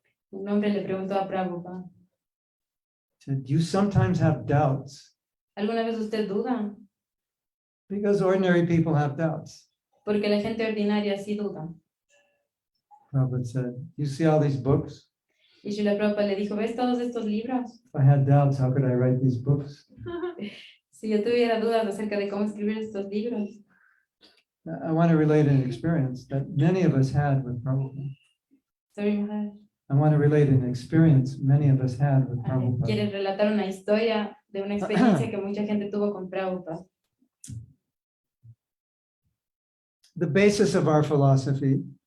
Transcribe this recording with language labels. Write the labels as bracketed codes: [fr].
[es] Un hombre le preguntó a Prabhupada, [en] said, you sometimes have doubts, [es] ¿alguna vez usted duda? [en] because ordinary people have doubts. [es] Porque la gente ordinaria sí duda. [en] Prabhupada said, you see all these books? [es] Y Srila Prabhupada le dijo, ¿ves todos estos libros? [en] If I had doubts, how could I write these books? [es] Si yo tuviera dudas acerca de cómo escribir estos libros. [en] I want to relate an experience that many of us had with Prabhupada. Sorry, Maharaj. I want to relate an experience many of us had with Prabhupada. [es] ¿Quieres relatar una historia de una experiencia que mucha gente tuvo con Prabhupada? [en] The basis of our philosophy,